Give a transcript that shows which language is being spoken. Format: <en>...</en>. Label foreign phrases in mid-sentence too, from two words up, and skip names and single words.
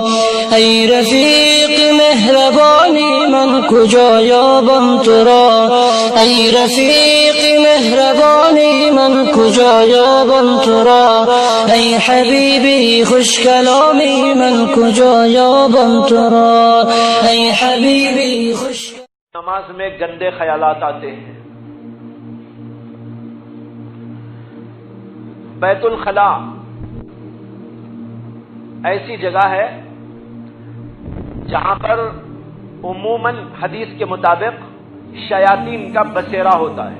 <fa>ای رفیق مهربانی من کجا یابم تو را، ای رفیق مهربانی من کجا یابم تو را، ای حبیبی خوش کلامی من کجا یابم تو را، ای حبیبی خوش.</fa> <ur>نماز میں گندے خیالات آتے ہیں. بیت الخلا ایسی جگہ ہے جہاں پر عموماً حدیث کے مطابق شیاطین کا بسیرا ہوتا ہے.</ur>